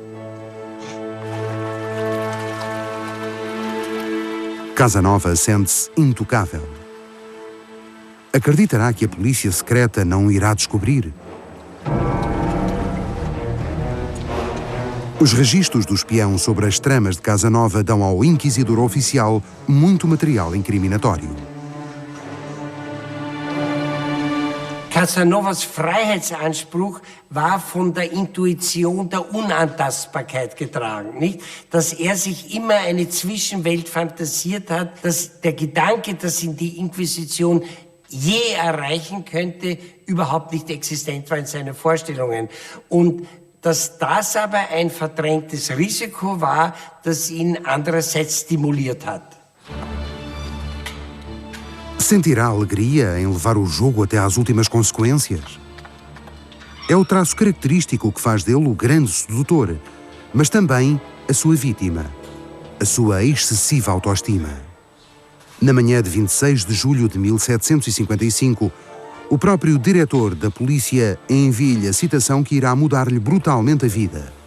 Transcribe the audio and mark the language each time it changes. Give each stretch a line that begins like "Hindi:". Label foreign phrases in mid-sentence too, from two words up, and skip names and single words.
Portuguese: Casa Nova sente-se intocável. Acreditará que a polícia secreta não irá descobrir? Os registros do espião sobre as tramas de Casa Nova dão ao inquisidor oficial muito material incriminatório.
German: Casanovas Freiheitsanspruch war von der Intuition der Unantastbarkeit getragen, nicht? Dass sich immer eine Zwischenwelt fantasiert hat, dass der Gedanke, dass ihn die Inquisition je erreichen könnte, überhaupt nicht existent war in seinen Vorstellungen. Und dass das aber ein verdrängtes Risiko war, das ihn andererseits stimuliert hat.
Portuguese: Sentirá alegria em levar o jogo até às últimas consequências? É o traço característico que faz dele o grande sedutor, mas também a sua vítima, a sua excessiva autoestima. Na manhã de 26 de julho de 1755, o próprio diretor da polícia envia-lhe a citação que irá mudar-lhe brutalmente a vida.